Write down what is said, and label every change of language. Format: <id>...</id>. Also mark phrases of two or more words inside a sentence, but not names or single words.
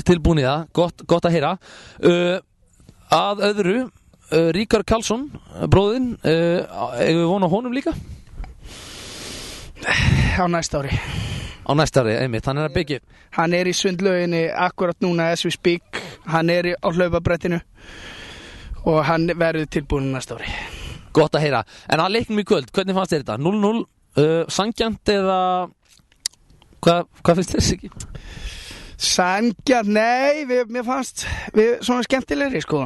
<is>Þú ert tilbúin í það, gott að heyra. að öðru, Ríkar Karlsson, bróðinn, eigum við von á honum líka? Á næsta ári. Á næsta ári, einmitt, hann að byggja. Hann í sundlauginni akkurat núna</is> <en>as we speak.</en> <is>Hann á hlaupabrettinu og hann verður tilbúin næsta ári. Gott að heyra. En að leiknum í kvöld, hvernig fannst þér þetta? 0-0, sangjant eða hvað finnst þér ekki? Sangjant, nei, mér fannst við svona skemmtilegri, sko.</is>